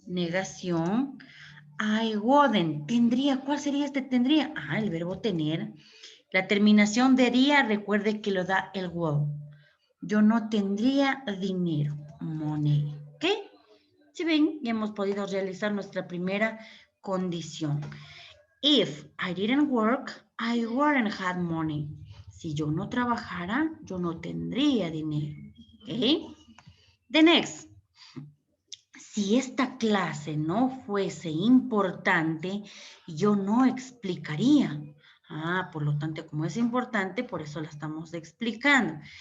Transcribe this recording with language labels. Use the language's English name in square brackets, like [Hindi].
[Spanish] Negación. [English] I wouldn't. [Spanish] Tendría. ¿Cuál sería este tendría? Ah, el verbo tener. La terminación de día, recuerde que lo da el will. Yo no tendría dinero. Money. ¿Ok? Si ven, ya hemos podido realizar nuestra primera condición. [English] If I didn't work, I wouldn't have money. [Spanish] Si yo no trabajara, yo no tendría dinero. ¿Ok? [English] The next. [Spanish] Si esta clase no fuese importante, yo no explicaría. Ah, por lo tanto, como es importante, por eso la estamos explicando.